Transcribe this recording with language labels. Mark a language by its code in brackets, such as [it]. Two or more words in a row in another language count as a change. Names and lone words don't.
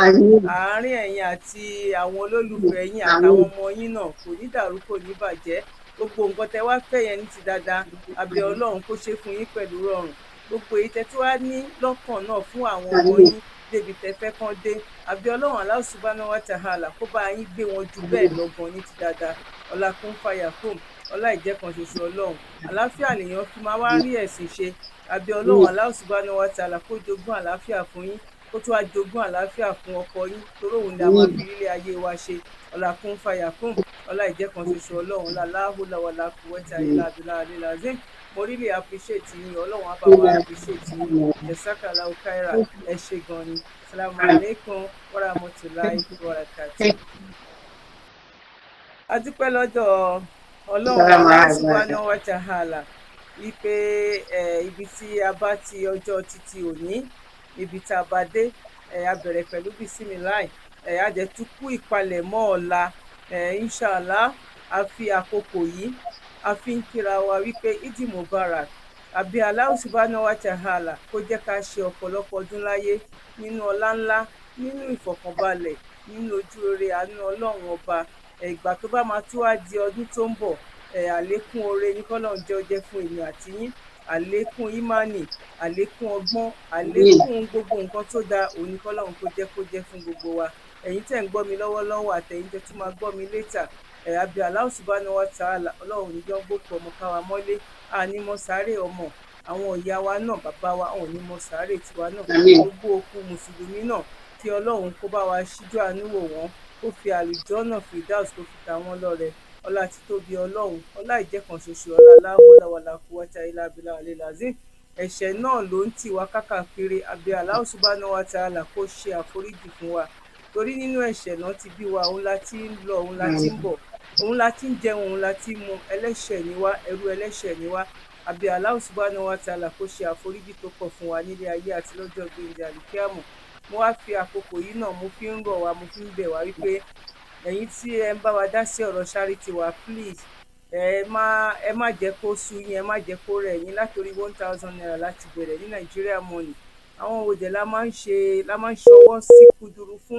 [yo] Àárín ẹ̀yin àti àwọn olólùfẹ́ yín àtàwọn ọmọ yín náà kò ní dàrú kò ní bàjẹ́. Gbogbo nǹkan tẹ wá fẹ́ yẹn ní ti dáadáa àbí Ọlọ́run kó ṣe fún yín pẹ̀lú rọrùn. Gbogbo èyí tẹ tí wá ní lọ́kàn náà fún àwọn ọmọ yín débi tẹ fẹ́ kán dé àbí Ọlọ́run [ar] الله سبحانه وتعالى [yo] kó bá yín gbé wọn jù bẹ́ẹ̀ lọ́gàn ní ti dáadáa. Ọlá kún fàyà kún ọlá ìjẹ́kan ṣoṣo Ọlọ́run. Àlàáfíà lèèyàn fi máa wá rí ẹ̀sìn ṣe àbí Ọlọ́run [ar] الله سبحانه وتعالى [yo] kó jogún àlàáfíà fún yín kó tún wá jogún àlàáfíà fún ọkọ yín torí òun ni a máa fi ilé ayé wa ṣe. Ọlá kún fàyà kún ọlá ìjẹ́kan ṣoṣo Ọlọ́run [ar] لا حول ولا قوة إلا بالله العظيم. [yo] Mo [en] really appreciate [yo] yín Ọlọ́run á bá wa appreciate yín. [ar] جزاك الله خيرا. [yo] Ẹ ṣe gan ni. [ar] السلام عليكم ورحمة الله وبركاته. [yo] A dúpẹ́ lọ́dọ̀ Ọlọ́run [ar] الله سبحانه وتعالى [yo] wípé ibi tí a bá ti ọjọ́ títí òní ibi tá a bá dé a bẹ̀rẹ̀ pẹ̀lú bisimilahi a dẹ̀ tún kú ìpalẹ̀mọ́ ọ̀la inshallah a fi àkókò yìí a fi ń kíra wa wípé [ar] عيد مبارك [yo] àbí [ar] الله سبحانه وتعالى [yo] kó jẹ́ ká ṣe ọ̀pọ̀lọpọ̀ ọdún láyé nínú ọlá ńlá nínú ìfọ̀kànbalẹ̀ nínú ojú rere àánú Ọlọ́run ọba. Ìgbà tó bá máa tún wá di ọdún tó ń bọ̀ àlékún oore ní kọ́lọ́run jẹ́ ó jẹ́ fún èmi àti yín àlékún ìmánì àlékún ọgbọ́n àlékún gbogbo nǹkan tó dáa òun ní kọ́lọ́run kó jẹ́ fún gbogbo wa. Ẹ̀yin tẹ́ ń gbọ́ mi lọ́wọ́lọ́wọ́ àtẹ̀yin tẹ́ tún máa gbọ́ mi létà àbí [ar] الله سبحانه وتعالى [yo] Ọlọ́run ní jọ́ gbòkú ọmọ káwa mọ́lé àní mọ́ sáré ọmọ àwọn ìyá wa náà bàbá wa àwọn ní mọ́ sáré tiwa náà gbogbo òkú mùsùlùmí náà kí Ọlọ́run kó bá wa ṣíjú àánú wò wọ́n kó fi àlùjọ́nà Firdaus kó fi ta wọ́n lọ́rẹ. Ọlá títóbi Ọlọ́run ọlá ìjẹ́kan ṣoṣo ọlá [ar] لا حول ولا قوة إلا بالله العظيم. [yo] Ẹ̀ṣẹ̀ náà ló ń tì wá kákàkiri àbí [ar] الله سبحانه وتعالى [yo] kó ṣe àforíjì fún wa torí nínú ẹ̀ṣẹ̀ náà ti bí wa òun la ti ń lọ òun la ti ń bọ̀ òun la ti ń jẹun òun la ti ń mu ẹlẹ́ṣẹ̀ ni wá ẹrú ẹlẹ́ṣẹ̀ ni wá àbí [ar] الله سبحانه وتعالى [yo] kó ṣe àforíjì tó pọ̀ fún wa nílé ayé àti lọ́jọ́ gbẹ̀ǹdẹ̀ àlìkíyàmọ̀. mo wá fi àkókò yìí náà mo fi ń rọ̀ wá, mo fi ń bẹ̀ wá wípé ẹ̀yin tí ẹ ń bá wa dá sí ọ̀rọ̀ charity wa, please ẹ má jẹ́ kó sú yín, ẹ má jẹ́ kó rẹ̀ yín. Látòrí 1,000 naira láti bẹ̀rẹ̀ ní Nigeria money. Àwọn wo dẹ̀ la máa ń ṣọwọ́ sí kúdùrú fún?